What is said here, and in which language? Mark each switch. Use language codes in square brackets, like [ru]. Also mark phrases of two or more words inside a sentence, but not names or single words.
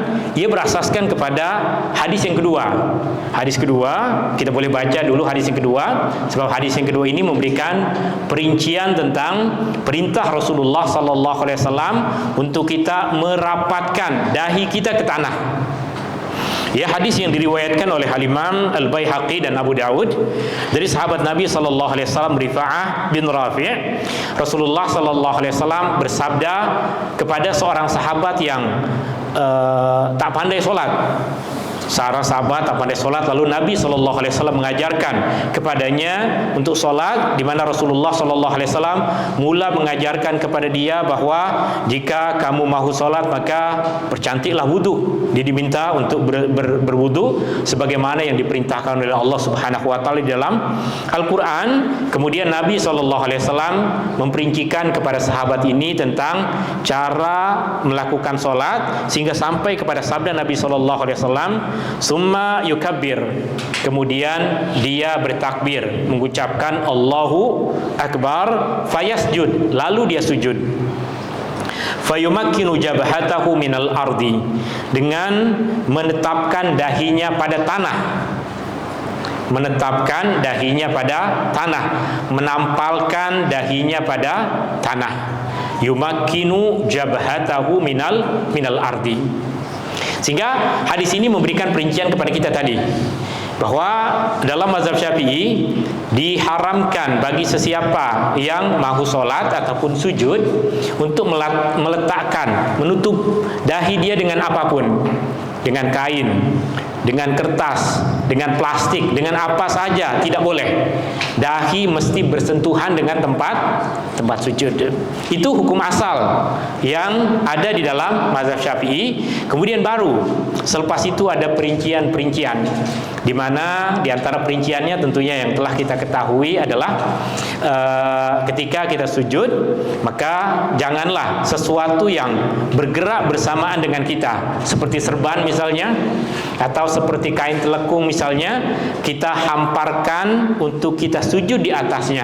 [ms] Ia berasaskan kepada hadis yang kedua. Hadis kedua, kita boleh baca dulu hadis yang kedua, sebab hadis yang kedua ini memberikan perincian tentang perintah Rasulullah [ar] صلى الله عليه وسلم [ms] untuk kita merapatkan dahi kita ke tanah. Ya, hadis yang diriwayatkan oleh Al-Imam Al-Baihaqi dan Abu Dawud dari sahabat Nabi [ar] صلى الله عليه وسلم [ms] Rifa'ah bin Rafi'. Rasulullah [ar] صلى الله عليه وسلم [ms] bersabda kepada seorang sahabat yang tak pandai solat. Seorang sahabat tak pandai solat, lalu Nabi [ar] صلى الله عليه وسلم [ms] mengajarkan kepadanya untuk solat, di mana Rasulullah [ar] صلى الله عليه وسلم [ms] mula mengajarkan kepada dia bahwa jika kamu mahu solat maka percantiklah wudu. Dia diminta untuk berwudu sebagaimana yang diperintahkan oleh Allah [ar] سبحانه وتعالى [ms] di dalam Al-Qur'an. Kemudian Nabi [ar] صلى الله عليه وسلم [ms] memperincikan kepada sahabat ini tentang cara melakukan solat sehingga sampai kepada sabda Nabi [ar] صلى الله عليه وسلم, ثم يكبر, [ms] kemudian dia bertakbir, mengucapkan [ar] الله أكبر, [ms] fayasjud, lalu dia sujud, [ar] فيمكن جبهته من الأرض, [ms] dengan menetapkan dahinya pada tanah, menetapkan dahinya pada tanah, menampalkan dahinya pada tanah. [ar] يمكن جبهته من الأرض. [ms] Sehingga hadis ini memberikan perincian kepada kita tadi bahwa dalam mazhab Syafi'i diharamkan bagi sesiapa yang mahu solat ataupun sujud untuk meletakkan, menutup dahi dia dengan apapun, dengan kain, dengan kertas, dengan plastik, dengan apa saja, tidak boleh. Dahi mesti bersentuhan dengan tempat sujud. Itu hukum asal yang ada di dalam mazhab Syafi'i. Kemudian baru selepas itu ada perincian-perincian, di mana di antara perinciannya tentunya yang telah kita ketahui adalah ketika kita sujud, maka janganlah sesuatu yang bergerak bersamaan dengan kita, seperti serban misalnya, atau seperti kain telekung misalnya, kita hamparkan untuk kita sujud di atasnya.